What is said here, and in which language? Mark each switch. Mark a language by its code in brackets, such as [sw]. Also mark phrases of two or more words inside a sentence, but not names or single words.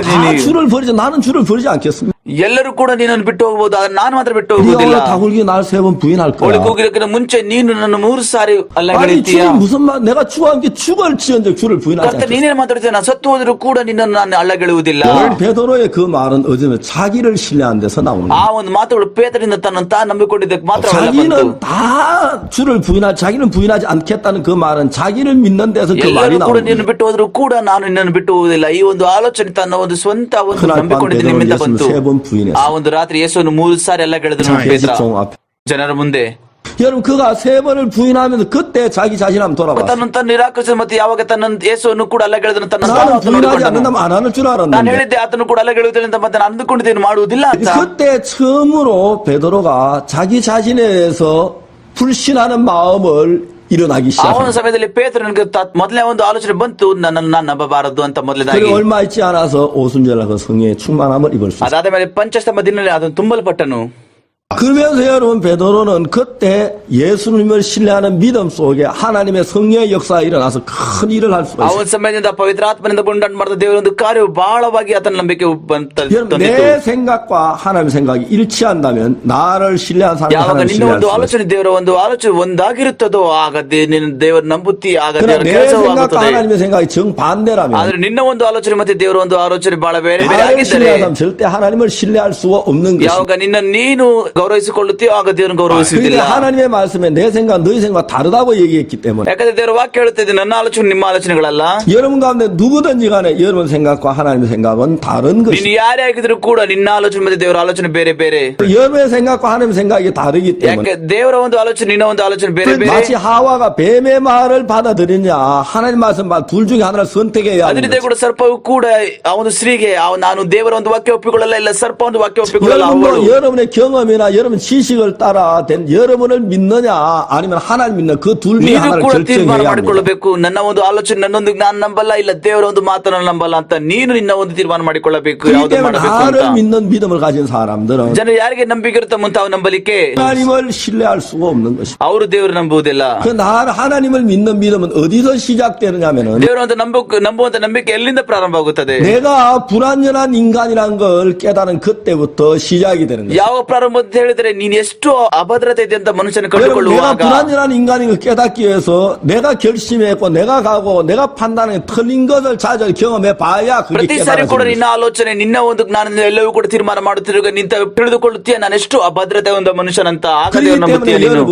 [ko] 다 [kn] ನೀವು? [ko] 주를 버리자. 나는 주를 버리지 않겠습니다. [kn] ಎಲ್ಲರೂ ಕೂಡ ನಿನ್ನನ್ನು ಬಿಟ್ಟು ಹೋಗಬಹುದು, ಆದ್ರೆ ನಾನು ಮಾತ್ರ ಬಿಟ್ಟು [ko] 네가 [kn] ಹೋಗುವುದಿಲ್ಲ. [ko] 오늘 다굴기 날 3번 부인할 거야. [kn] ಒಳಗೆ ಹೋಗಿರೋಕ್ಕಿಂತ ಮುಂಚೆ ನೀನು ನನ್ನ 3 ಸಾರಿ ಅಲ್ಲ [ko] 아니 [kn] ಹೇಳಿದ್ದೀಯ. [ko] 주님 무슨 말? 내가 주와 함께 죽을지언정 주를 부인하지 [kn] ಕರ್ತ [ko] 않겠어. [kn] ನೀನೇನ್ ಮಾತಾಡ್ತೀಯ, ನಾನು ಸತ್ತು ಹೋದ್ರು ಕೂಡ ನಿನ್ನನ್ನು ನಾನು ಅಲ್ಲಗೆಳುವುದಿಲ್ಲ. [ko] 오늘 베드로의 그 말은 어쩌면 자기를 신뢰한 데서 나오는 [kn] ಆ [ko] 거예요. [kn] ಒಂದು ಮಾತುಗಳು ಪೇತ್ರನಿಂದ ತನ್ನನ್ನು ತಾನು ನಂಬಿಕೊಂಡಿದ್ದಕ್ಕೆ ಮಾತ್ರ ಅವೆಲ್ಲ ಬಂತು. [ko] 자기는 다 주를 자기는 부인하지 않겠다는 그 말은 자기를 믿는 데서 그 말이 [kn] ಎಲ್ಲರೂ ಕೂಡ [ko] 나오는 [kn] ನಿನ್ನ [ko] 거예요. [kn] ಬಿಟ್ಟು ಹೋದ್ರು ಕೂಡ ನಾನು ನಿನ್ನನ್ನು ಬಿಟ್ಟು ಹೋಗುವುದಿಲ್ಲ. ಈ ಒಂದು ಆಲೋಚನೆ ತನ್ನ ಒಂದು ಸ್ವಂತ ಒಂದು [ko] 그날 밤 [kn] ನಂಬಿಕೊಂಡಿದ್ದ [ko] 베드로는 [kn] ನಿಮ್ಮಿಂದ [ko] 예수를 [kn] ಬಂತು. [ko] 3번 [kn] ಆ [ko] 부인했어요. [kn] ಒಂದು ರಾತ್ರಿ ಯೇಸುವನ್ನು 3 ಸಾರಿ ಎಲ್ಲ ಗೆಳೆದನು ಪೇತ್ರ [ko] 대지종 앞에. [kn] ಜನರ ಮುಂದೆ. [ko] 여러분 그가 3번을 부인하면서 그때 자기 자신 한번 돌아봤어요. [kn] ತನ್ನನ್ನು ತಾನು ನಿರಾಕರಿಸಿದ ಮತ್ತೆ ಯಾವಾಗ ತನ್ನ ಯೇಸುವನ್ನು ಕೂಡ ಅಲ್ಲ ಗೆಳೆದನು ತನ್ನ [ko] 나는 부인하지 않는다면 안 하는 줄 [kn] ನಾನು [ko] 알았는데 [kn] ಹೇಳಿದ್ದೆ ಆತನು ಕೂಡ ಅಲ್ಲ ಗೆಳುವುದಿಲ್ಲ ಅಂತ, ಮತ್ತೆ ನಾನು ಅಂದುಕೊಂಡಿದ್ದೇನೆ ಮಾಡುವುದಿಲ್ಲ ಅಂತ. [ko] 그때 처음으로 베드로가 자기 자신에 대해서 불신하는 마음을 일어나기 [kn] ಆ ಒಂದು [ko] 시작합니다. [kn] ಸಮಯದಲ್ಲಿ ಪೇತ್ರನಿಗೆ ಮೊದಲನೇ ಒಂದು ಆಲೋಚನೆ ಬಂತು, ನನ್ನನ್ನು ನಾನು ನಂಬಬಾರದು ಅಂತ ಮೊದಲನೇದಾಗಿ. [ko] 그리고 얼마 있지 않아서 오순절날 그 성령의 충만함을 입을 수 있어요. [kn] ಅದಾದ ಮೇಲೆ ಪಂಚಸ್ತಂಭ ದಿನದಲ್ಲಿ ಅದನ್ನು ತುಂಬಲ್ಪಟ್ಟನು. [ko] 그러면서 여러분 베드로는 그때 예수님을 신뢰하는 믿음 속에 하나님의 성령의 역사가 일어나서 큰 일을 할 수가 [kn] ಆ [ko] 있어요. [kn] ಒಂದು ಸಮಯದಿಂದ ಪವಿತ್ರ ಆತ್ಮನಿಂದ ಉಂಟಾಟ ಮಾಡಿದ ದೇವರ ಒಂದು ಕಾರ್ಯವು ಬಹಳವಾಗಿ ಆತನ ನಂಬಿಕೆ [ko] 여러분 내 생각과 하나님의 생각이 일치한다면 나를 신뢰한 사람이 [kn] ಯಾವಾಗ [ko] 하나님을 [kn] ನಿನ್ನ [ko] 신뢰할 [kn] ಒಂದು [ko] 수가 있어요. [kn] ಆಲೋಚನೆ ದೇವರ ಒಂದು ಆಲೋಚನೆ ಒಂದಾಗಿರುತ್ತದೋ ಆಗ ನಿನ್ನ ದೇವರ ನಂಬುತ್ತಿ, ಆಗ [ko] 그러나 [kn] ದೇವರ [ko] 내 [kn] ಕೆಲಸವೂ [ko] 생각과 [kn] ಆಗುತ್ತದೆ. [ko] 하나님의 생각이 정반대라면 [kn] ಆದ್ರೆ ನಿನ್ನ ಒಂದು ಆಲೋಚನೆ ಮತ್ತೆ ದೇವರ ಒಂದು ಆಲೋಚನೆ ಬಹಳ ಬೇರೆ ಬೇರೆ [ko] 나를 [kn] ಆಗಿದ್ದರೆ, [ko] 신뢰하는 사람 절대 하나님을 신뢰할 수가 없는 것입니다. [kn] ಯಾವಾಗ ನಿನ್ನ ನೀನು ಗೌರವಿಸಿಕೊಳ್ಳುತ್ತೀಯೋ ಆಗ ದೇವರನ್ನು ಗೌರವಿಸುವುದಿಲ್ಲ. [ko] 그러니까 하나님의 말씀에 내 생각, 너희 생각 다르다고 얘기했기 때문에 [kn] ಯಾಕಂದ್ರೆ ದೇವರ ವಾಕ್ಯ ಹೇಳುತ್ತದೆ ನನ್ನ ಆಲೋಚನೆ ನಿಮ್ಮ ಆಲೋಚನೆಗಳಲ್ಲ. [ko] 여러분 가운데 누구든지 간에 여러분 생각과 하나님의 생각은 다른 [kn] ನೀನು [ko] 것입니다. [kn] ಯಾರೇ ಆಗಿದ್ರು ಕೂಡ ನಿನ್ನ ಆಲೋಚನೆ ಮತ್ತೆ ದೇವರ ಆಲೋಚನೆ ಬೇರೆ ಬೇರೆ. [ko] 여러분의 생각과 하나님의 생각이 다르기 때문에 [kn] ಯಾಕೆ ದೇವರ ಒಂದು ಆಲೋಚನೆ ನಿನ್ನ ಒಂದು ಆಲೋಚನೆ ಬೇರೆ ಬೇರೆ. [ko] 마치 하와가 뱀의 말을 받아들이냐 하나님 말씀 둘 중에 하나를 선택해야 [kn] ಅದೇ [ko] 하는 [kn] ರೀತಿ [ko] 거죠. [kn] ಕೂಡ ಸರ್ಪವು ಕೂಡ ಆ ಒಂದು ಸ್ತ್ರೀಗೆ ನಾನು ದೇವರ ಒಂದು ವಾಕ್ಯ ಒಪ್ಪಿಕೊಳ್ಳಲ್ಲ, ಇಲ್ಲ ಸರ್ಪ ಒಂದು ವಾಕ್ಯ ಒಪ್ಪಿಕೊಳ್ಳಲ್ಲ. ಅವಳು [ko] 여러분도 여러분의 경험이나 여러분 지식을 따라 된 여러분을 믿느냐 아니면 하나님 믿는 그 둘 중에 [kn] ನೀನು [ko] 하나를 [kn] ಕೂಡ ತೀರ್ಮಾನ [ko] 결정해야 합니다. [kn] ಮಾಡಿಕೊಳ್ಳಬೇಕು. ನನ್ನ ಒಂದು ಆಲೋಚನೆ ನನ್ನೊಂದಿಗೆ ನಾನು ನಂಬಲ್ಲ, ಇಲ್ಲ ದೇವರ ಒಂದು ಮಾತನ್ನು ನಂಬಲ್ಲ ಅಂತ ನೀನು ನಿನ್ನ ಒಂದು ತೀರ್ಮಾನ ಮಾಡಿಕೊಳ್ಳಬೇಕು. [ko] 그렇기 [kn] ಯಾವುದು [ko] 때문에 [kn] ಮಾಡಬೇಕು [ko] 나를 [kn] ಅಂತ. [ko] 믿는 믿음을 가진 사람들은 [kn] ಜನರು ಯಾರಿಗೆ ನಂಬಿಕೆ ಇರುತ್ತೆ ಮುಂತಾವು ನಂಬಲಿಕ್ಕೆ [ko] 하나님을 신뢰할 수가 없는 것입니다. [kn] ಅವರು ದೇವರು ನಂಬುವುದಿಲ್ಲ. [ko] 그 하나님을 믿는 믿음은 어디서 시작되느냐면은 [kn] ದೇವರ ಒಂದು ನಂಬುವಂತ ನಂಬಿಕೆ ಎಲ್ಲಿಂದ ಪ್ರಾರಂಭ ಆಗುತ್ತದೆ? [ko] 내가 불완전한 인간이란 걸 깨달은 그때부터 시작이 되는 거예요. [kn] ಯಾವ ಪ್ರಾರಂಭ ಅಂತ ಹೇಳಿದ್ರೆ ನೀನು ಎಷ್ಟು ಅಭದ್ರತೆ ಇದೆ ಅಂತ ಮನುಷ್ಯನ [ko] 여러분, 내가 [kn] ಕಂಡುಕೊಳ್ಳುವಾಗ, [ko] 불완전한 인간인 걸 깨닫기 위해서 내가 결심했고 내가 가고 내가 판단해 틀린 것을 찾아 경험해 봐야 그게 [kn] ಪ್ರತಿ ಸಾರಿ ಕೂಡ [ko] 깨달아지는 [kn] ನಿನ್ನ [ko] 거예요. [kn] ಆಲೋಚನೆ ನಿನ್ನ ಒಂದು ನಾನು ಎಲ್ಲವೂ ಕೂಡ ತೀರ್ಮಾನ ಮಾಡುತ್ತಿರುವಾಗ ನಿಂತ ತಿಳಿದುಕೊಳ್ಳುತ್ತೀಯ ನಾನು ಎಷ್ಟು ಅಭದ್ರತೆ ಒಂದು ಮನುಷ್ಯನಂತ. ಆಗ ದೇವರು [ko] 그렇기 [kn] ನಂಬುತ್ತೀಯ [ko] 때문에 [kn] ನೀನು.